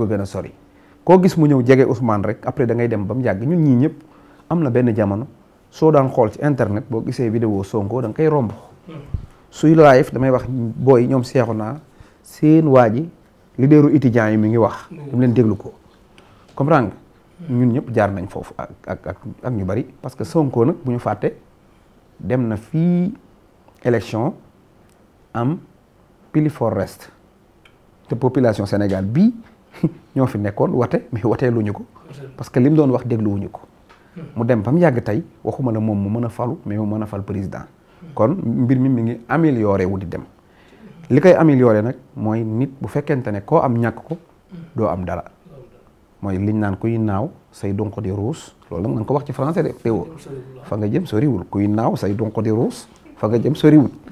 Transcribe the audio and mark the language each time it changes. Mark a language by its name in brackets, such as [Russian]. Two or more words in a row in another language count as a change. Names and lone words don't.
[Wolof] gën a sori koo gis mu ñëw jege Ousmane rek après da ngay dem ba mu yàgg ñun ñii ñëpp am na benn jamono soo daan xool ci internet boo gisee vidéo Sonko da nga koy romb suy live damay wax booy ñoom seexu naa seen waa ji leaderu étudiants yi mi ngi wax dam leen déglu ko comprendre nga ñun ñëpp jaar nañ foofu ak ñu bari [French] parce que [Wolof] Sonko nag bu ñu fàtte dem na fii élection am pili for rest te population Sénégal bii ñoo fi nekkoon wate mais wateeluñu ko [French] parce que [Wolof] li mu doon wax dégluwuñu ko mu dem ba mu yàgg tey waxuma la moom mu mën a falu mais mu mën a fal président kon mbir mi ngi amélioré wu di dem li koy amélioré nag mooy nit bu fekkente ne koo am ñàkk ko doo am dara mooy liñ naan kuy naaw say donko di ruus loolu nag na nga ko wax ci français de teewoo fa nga jëm soriwul kuy naaw say donko di ruus fa nga jëm soriwul